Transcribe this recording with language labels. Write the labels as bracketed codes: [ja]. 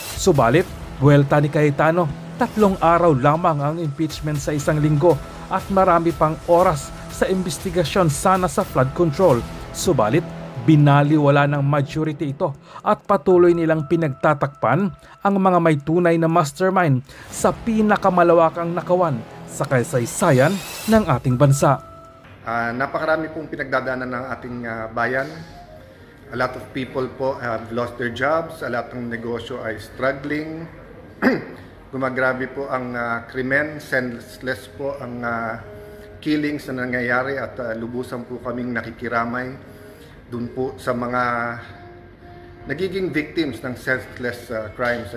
[tl] Subalit, buwelta ni Cayetano, 3 araw lamang ang impeachment sa 1 linggo at marami pang oras sa investigasyon sana sa flood control. Subalit, binaliwala ng majority ito at patuloy nilang pinagtatakpan ang mga may tunay na mastermind sa pinakamalawakang nakawan sa kasaysayan ng ating bansa. Napakarami pong pinagdadaanan ng ating bayan. [en] A lot of people po have lost their jobs, a lot [tl] ng negosyo ay [en] struggling. [tl] Gumagrabe po ang krimen, [en] senseless [tl] po ang [en] killings [tl] na nangyayari at lubusan po kaming nakikiramay dun po sa mga nagiging [en] victims ng senseless crimes.